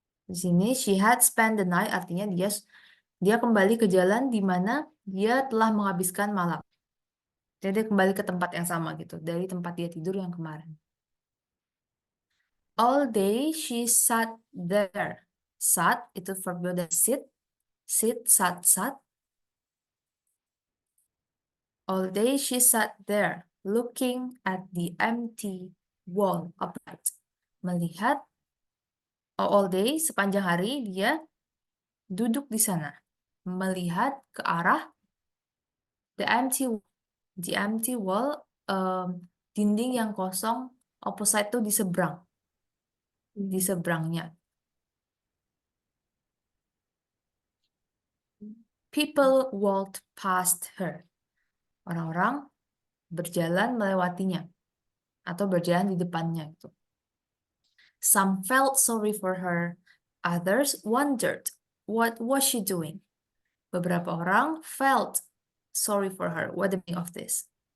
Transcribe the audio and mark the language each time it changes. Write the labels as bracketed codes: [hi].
[id] Di sini [en] she had spent the night, [id] artinya dia kembali ke jalan di mana dia telah menghabiskan malam. Jadi dia kembali ke tempat yang sama gitu, dari tempat dia tidur yang kemarin. [en] All day she sat there. Sat [id] itu verb dari [en] sit, sat. All day she sat there, looking at the empty wall upright. [id] Melihat, all day sepanjang hari dia duduk di sana, melihat ke arah [en] the empty wall, [id] dinding yang kosong, opposite itu di seberang, di seberangnya. [en] People walked past her. [id] Orang-orang berjalan melewatinya atau berjalan di depannya itu. [en] Some felt sorry for her, others wondered what was she doing. [id] Beberapa orang [en] felt sorry for her. What the meaning of this?